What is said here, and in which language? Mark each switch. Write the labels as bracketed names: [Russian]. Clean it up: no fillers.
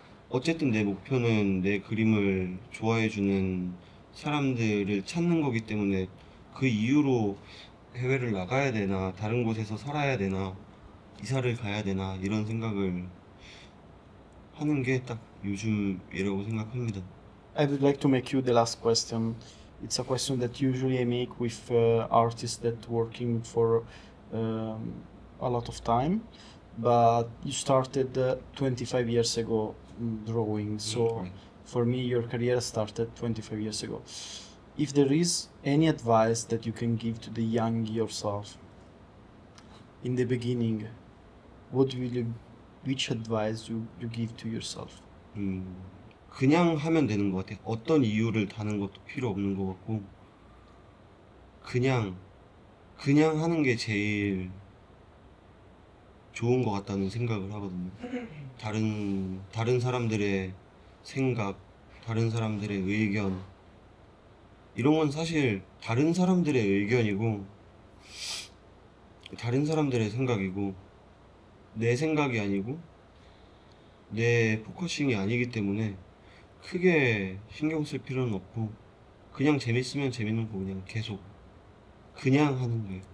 [Korean] 어쨌든 내 목표는 내 그림을 좋아해주는 사람들을 찾는 거기 때문에 그 이유로 해외를 나가야 되나, 다른 곳에서 살아야 되나, 이사를 가야 되나, 이런 생각을 하는 게 딱 요즘이라고 생각합니다. [English] I would like to make you the last question. It's a question that usually I make with artists that working for a lot of time, but you started 25 years ago drawing. So For me, your career started 25 years ago. If there is any advice that you can give to the young yourself in the beginning, which advice you give to yourself? [Korean] 그냥 하면 되는 것 같아요. 어떤 이유를 다는 것도 필요 없는 것 같고 그냥 하는 게 제일 좋은 것 같다는 생각을 하거든요. 다른 사람들의 생각, 다른 사람들의 의견 이런 건 사실 다른 사람들의 의견이고 다른 사람들의 생각이고 내 생각이 아니고 내 포커싱이 아니기 때문에 크게 신경 쓸 필요는 없고 그냥 재밌으면 재밌는 거 그냥 계속 그냥 하는 거예요.